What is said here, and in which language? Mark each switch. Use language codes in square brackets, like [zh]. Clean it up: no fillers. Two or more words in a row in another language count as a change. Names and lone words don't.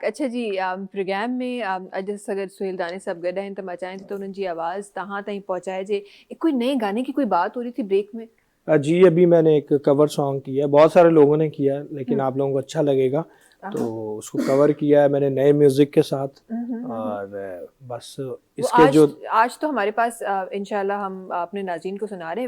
[sd] اڇا جي، پروگرام ۾ اڄ اگر سهيل داني صاحب گڏ آهن، ته مان چاهيان ٿي ته انهن جي آواز توهان تائين پهچائجي. [ur] کوئی نئے گانے کی کوئی بات ہو رہی تھی بریک میں? جی ابھی میں نے ایک [en] cover song [ur] کیا ہے، بہت سارے لوگوں نے کیا ہے، لیکن آپ لوگوں کو اچھا لگے گا تو اس کو کور کیا ہے میں نے نئے میوزک کے ساتھ. اور بس اس کے آج تو ہمارے پاس ان شاء اللہ ہم اپنے ناظرین کو سنا رہے ہیں.